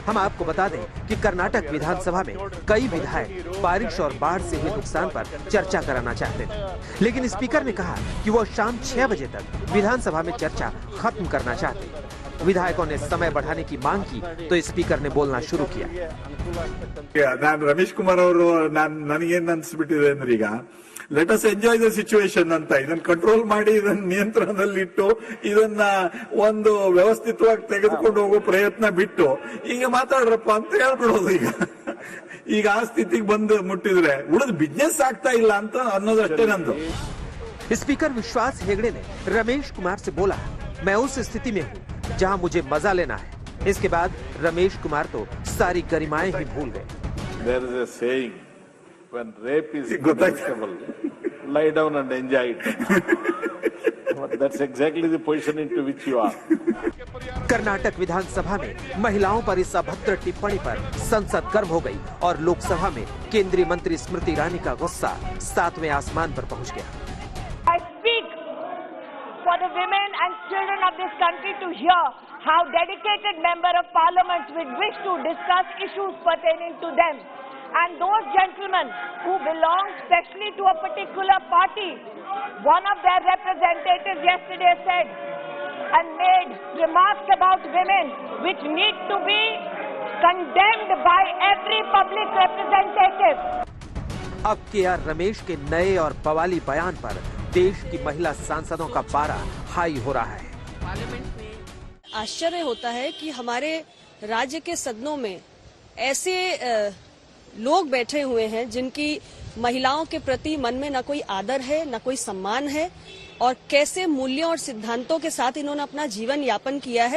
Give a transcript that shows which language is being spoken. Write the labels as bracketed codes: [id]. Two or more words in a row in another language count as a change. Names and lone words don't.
[hi] हम आपको बता दें कि कर्नाटक विधानसभा में कई विधायक बारिश और बाढ़ से हुए नुकसान पर चर्चा कराना चाहते थे, लेकिन स्पीकर ने कहा कि वो शाम 6 बजे तक विधानसभा में चर्चा खत्म करना चाहते। विधायकों ने समय बढ़ाने की मांग की तो स्पीकर ने बोलना शुरू किया। [kn] रमेश कुमार ನನಗೇನ್ ಅನ್ಸ್ಬಿಟ್ಟಿದೆ ಅಂದ್ರೆ, ಈಗ [en] let us enjoy the situation [kn] ಅಂತ, ಇದನ್ನ ಕಂಟ್ರೋಲ್ ಮಾಡಿ, ಇದನ್ನ ನಿಯಂತ್ರಣದಲ್ಲಿಟ್ಟು, ಇದನ್ನ ಒಂದು ವ್ಯವಸ್ಥಿತವಾಗಿ ತೆಗೆದುಕೊಂಡು ಹೋಗೋ ಪ್ರಯತ್ನ ಬಿಟ್ಟು ಈಗ ಮಾತಾಡ್ರಪ್ಪ ಅಂತ ಹೇಳ್ಬಿಡೋದು. ಈಗ ಈಗ ಆ ಸ್ಥಿತಿಗೆ ಬಂದು ಮುಟ್ಟಿದ್ರೆ ಉಳಿದ ಬಿಸ್ನೆಸ್ ಆಗ್ತಾ ಇಲ್ಲ ಅಂತ ಅನ್ನೋದಷ್ಟೇ ನಂದು. [hi] स्पीकर विश्वास हेगड़े ने रमेश कुमार से बोला, मैं उस स्थिति में हूँ जहाँ मुझे मजा लेना है। इसके बाद रमेश कुमार तो सारी गरिमाएं ही भूल गए। [en] There is a saying, when rape is punishable, lie down and enjoy it. That's exactly the position into which you are. [hi] कर्नाटक विधानसभा में महिलाओं पर इस अभद्र टिप्पणी पर संसद गर्म हो गई और लोकसभा में केंद्रीय मंत्री स्मृति ईरानी का गुस्सा 7वें आसमान पर पहुंच गया। [en] I speak for the women and children of this country to hear how dedicated member of parliament would wish to discuss issues pertaining to them. And those gentlemen who belong specially to a particular party, one of their representatives yesterday said and made remarks about women which need to be condemned by every public representative. [hi] अब केआर रमेश के नए और बवाली बयान पर देश की महिला सांसदों का पारा हाई हो रहा है। आश्चर्य होता है कि हमारे राज्य के सदनों में ऐसे लोग बैठे हुए हैं जिनकी महिलाओं के प्रति मन में न कोई आदर है न कोई सम्मान है और कैसे मूल्यों और सिद्धांतों के साथ इन्होंने अपना जीवन यापन किया है।